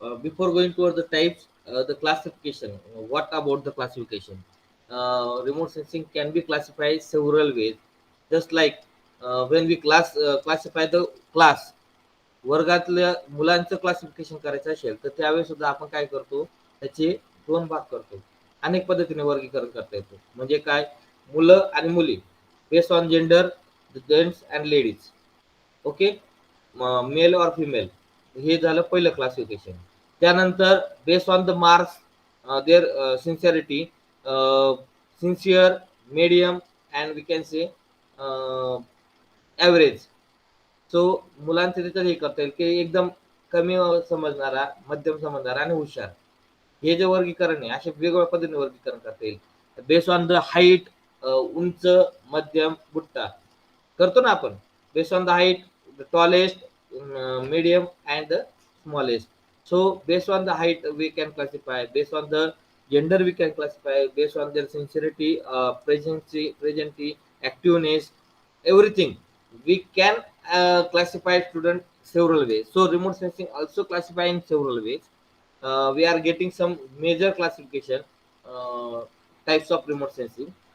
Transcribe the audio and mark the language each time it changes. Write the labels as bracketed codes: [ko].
[en] Before going toward the types, the classification. What about the classification? Remote sensing can be classified several ways. Just like when we classify the class, [mr] वर्गातल्या मुलांचं classification करायचं असेल तर त्यावेळेस सुद्धा आपण काय करतो, त्याचे दोन भाग करतो. अनेक पद्धतीने वर्गीकरण करता येतो. म्हणजे काय, मुलं आणि मुली, [en] Based on gender, gents and ladies. [mr] Okay, mail और फिमेल, हे झालं पहिलं क्लासिफिकेशन. [en] त्यानंतर based on the marks, their sincerity, sincere, medium and we can say average. [mr] So मुलांचे त्याच्यात हे करता येईल की एकदम कमी समजणारा, मध्यम समजणारा आणि हुशार, हे जे वर्गीकरण आहे असे वेगवेगळ्या पद्धतीने वर्गीकरण करता येईल. [en] based on the height, [mr] उंच, मध्यम, बुट्टा करतो ना आपण. [en] Based on the height, the tallest, medium and the smallest. So based on the height we can classify, based on the gender we can classify, based on their sincerity, presency, activeness, everything we can classify student several ways. So remote sensing also classify in several ways. We are getting some major classification, uh, types of remote sensing.